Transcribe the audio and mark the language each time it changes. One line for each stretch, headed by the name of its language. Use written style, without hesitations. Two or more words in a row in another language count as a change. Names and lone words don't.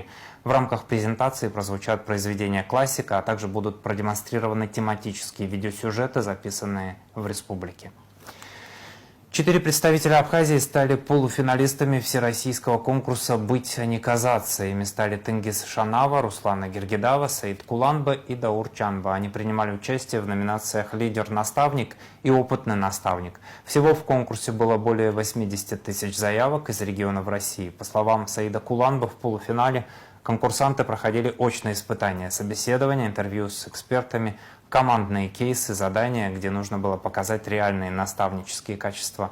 Russian: В рамках презентации прозвучат произведения классика, а также будут продемонстрированы тематические видеосюжеты, записанные в республике. 4 представителя Абхазии стали полуфиналистами всероссийского конкурса «Быть, а не казаться». Ими стали Тенгиз Шанава, Руслана Гергидава, Саид Куланба и Даур Чанба. Они принимали участие в номинациях «Лидер-наставник» и «Опытный наставник». Всего в конкурсе было более 80 тысяч заявок из регионов России. По словам Саида Куланба, в полуфинале конкурсанты проходили очные испытания, собеседования, интервью с экспертами, командные кейсы, задания, где нужно было показать реальные наставнические качества.